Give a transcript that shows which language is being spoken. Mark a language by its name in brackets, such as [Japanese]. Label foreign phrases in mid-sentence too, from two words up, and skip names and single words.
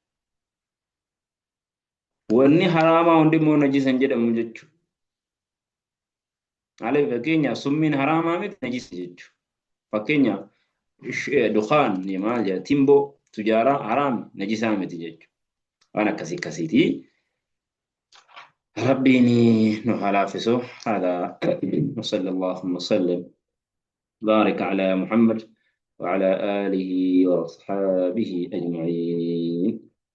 [Oromo] Wanni haraamaa hundimmoo najisan jedhamu jechuudha. Maaliif fakkeenyaaf summiin haraamaa miti najisa jechuudha. Fakkeenyaaf dukaan maal jedha timboo tujaaraa haraam najisaa miti jechuudha. Waan akkasiiti. [Arabic] ربي نحلافسه هذا وصلى الله وسلم بارك على محمد وعلى آله وأصحابه أجمعين.